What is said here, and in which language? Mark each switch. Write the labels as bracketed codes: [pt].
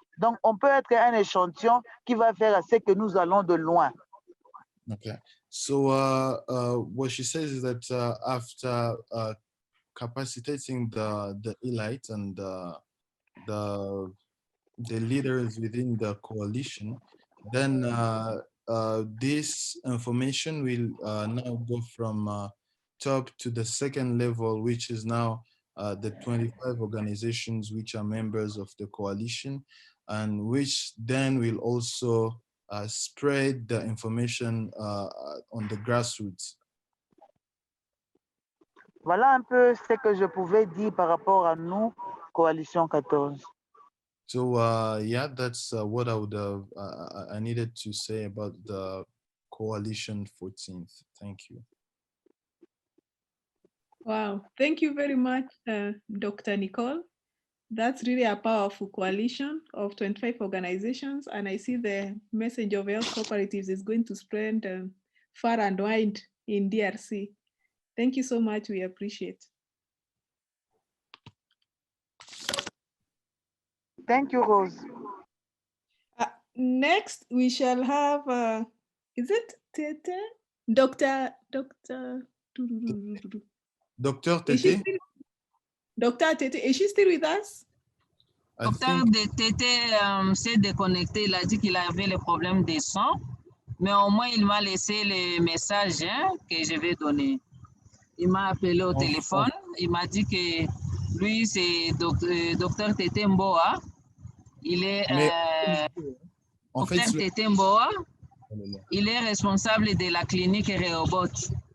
[fr] Donc, on peut être un échantillon qui va faire à ce que nous allons de loin. [en] Okay. So what she says is that after capacitating the elite and the leaders within the coalition, then this information will now go from top to the second level, which is now the 25 organizations which are members of the coalition, and which then will also spread the information on the grassroots. [fr] Voilà un peu ce que je pouvais dire par rapport à nous, Coalition 14. [en] So yeah, that's what I would have, I needed to say about the Coalition 14th. Thank you. Wow, thank you very much, Dr. Nicole. That's really a powerful coalition of 25 organizations, and I see the message of health cooperatives is going to spread far and wide in DRC. Thank you so much, we appreciate. Thank you, Rose. Next, we shall have, is it Tete? Dr. Tete? Dr. Tete, is she still with us? [fr] Docteur Tete s'est déconnecté, il a dit qu'il avait le problème de son, mais au moins il m'a laissé le message que je vais donner. Il m'a appelé au téléphone, il m'a dit que lui c'est docteur Tete Mboa, il est docteur Tete Mboa, il est responsable de la clinique Rehoboth.